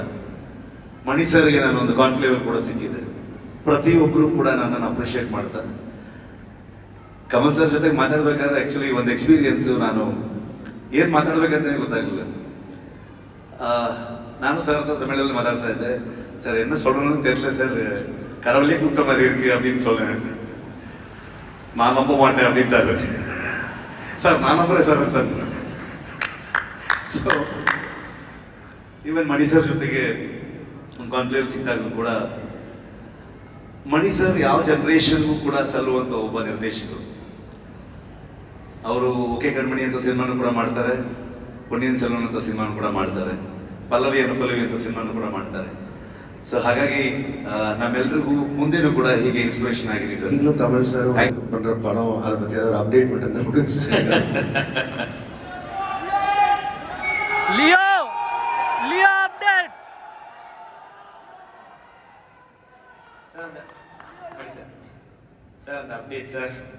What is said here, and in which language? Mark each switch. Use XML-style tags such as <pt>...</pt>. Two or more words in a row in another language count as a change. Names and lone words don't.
<kn>ಮಣಿ ಸರ್ಗೆ ನಾನು ಒಂದು ಕಾನ್ಕ್ಲೇವ್ ಕೂಡ ಸಿಕ್ಕಿದೆ. ಪ್ರತಿಯೊಬ್ಬರು ಕೂಡ ನನ್ನನ್ನು ಅಪ್ರಿಷಿಯೇಟ್ ಮಾಡ್ತಾರೆ. ಕಮಲ್ ಸರ್ ಜೊತೆಗೆ ಮಾತಾಡ್ಬೇಕಾದ್ರೆ ಆ್ಯಕ್ಚುಲಿ ಒಂದು ಎಕ್ಸ್ಪೀರಿಯನ್ಸು, ನಾನು ಏನು ಮಾತಾಡ್ಬೇಕಂತಲೇ ಗೊತ್ತಾಗಲಿಲ್ಲ. ನಾನು ಸರ್ ಹತ್ರ ತಮಿಳಲ್ಲಿ ಮಾತಾಡ್ತಾ ಇದ್ದೆ.</kn> <ta>ಸರ್ என்ன சொல்றேன்னு தெரியல சார், கடவுளே கூப்பிட்ட மாதிரி இருக்கு அப்படின்னு சொன்னேன். நான் நம்ப மாட்டேன் அப்படின்ட்டாரு. சார் நான் நம்புறேன் சார் ಅಂತ.</ta> <en>so even</en> <kn>ಮಣಿ ಸರ್ ಜೊತೆಗೆ ಒಂದು ಕಾನ್ಕ್ಲೇವ್ ಸಿಕ್ಕಾಗಲೂ ಕೂಡ ಮಣಿ ಸರ್ ಯಾವ ಜನರೇಷನ್ಗೂ ಕೂಡ ಸಲ್ಲುವಂಥ ಒಬ್ಬ ನಿರ್ದೇಶಕರು. ಅವರು ಓಕೆ ಕಣ್ಮಣಿ ಅಂತ ಸಿನಿಮಾನು ಕೂಡ ಮಾಡ್ತಾರೆ, ಪೊನ್ನಿಯಿನ್ ಸೆಲ್ವನ್ ಅಂತ ಸಿನಿಮಾನು ಕೂಡ ಮಾಡ್ತಾರೆ, ಪಲ್ಲವಿ ಅಂತ ಸಿನಿಮಾನು ಕೂಡ ಮಾಡ್ತಾರೆ. ಸೊ ಹಾಗಾಗಿ ನಮ್ಮೆಲ್ಲರಿಗೂ ಮುಂದೆನೂ ಕೂಡ ಹೀಗೆ ಇನ್ಸ್ಪಿರೇಷನ್ ಆಗಿರಿ ಸರ್.</kn> <ta>நீங்களும் கமல் சார் பண்ற படம் அதை பத்தி ஏதாவது அப்டேட் மட்டும் தான் கொடுங்க சார். லியோ அப்டேட். சார் அந்த அப்டேட் சார்</ta>